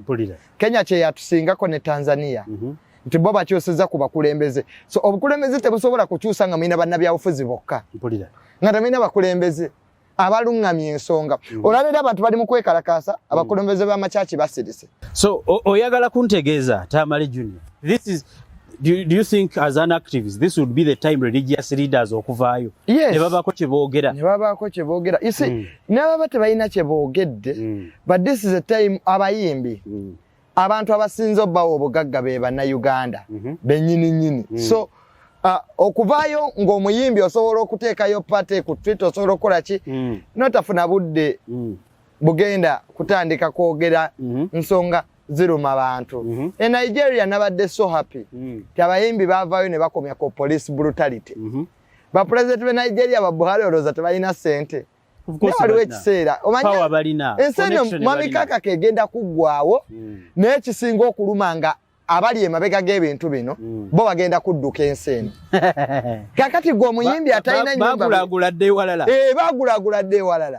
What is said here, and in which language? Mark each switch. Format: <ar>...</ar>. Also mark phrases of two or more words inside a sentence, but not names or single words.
<lg>Kenya kye yatusingako ne Tanzania. Nti bo bakyusiza ku bakulembeze. So obukulembeze tebusobola kukyusa nga mulina bannabyabufuzi bokka. Nga temulina bakulembeze abalungamye ensonga. Olabira abantu bali mu kwekalakaasa abakulembeze b'amakyaki basirise. So oyagala kuntegeeza Tamale Junior.</lg> <en>This is do you think as an activist this would be the time religious leaders okuvaayo? Yes.</en> <lg>Ne babaako kye boogera.</lg> <en>You see,</en> <lg>n'ababa tebalina kye boogedde,</lg> <en>but this is a time abayimbi.</en> <lg>Abantu abasinze obbawo obugagga be bannayuganda. Bennyini. So okuvaayo ng'omuyimbi osobola okuteekayo pate ku Twitter osobola okukola ki notafuna budde bugenda kutandika kwogera nsonga ziruma abantu. In Nigeria nabadde</lg> <en>so happy</en> <lg>ti abayimbi baavaayo ne bakomya ku</lg> <en>police brutality.</en> <lg>Ba president be Nigeria ba Buhari olowooza tebalina ssente. Waliwo ekiseera omanya ensi mwami Kaka kegenda kuggwaawo naye ekisinga okuluma nga abali emabega g'ebintu bino bo bagenda kudduka ensi eno. Kakati gwe omuyimbi atalina nyumba bagulaguladde ewalala.</lg>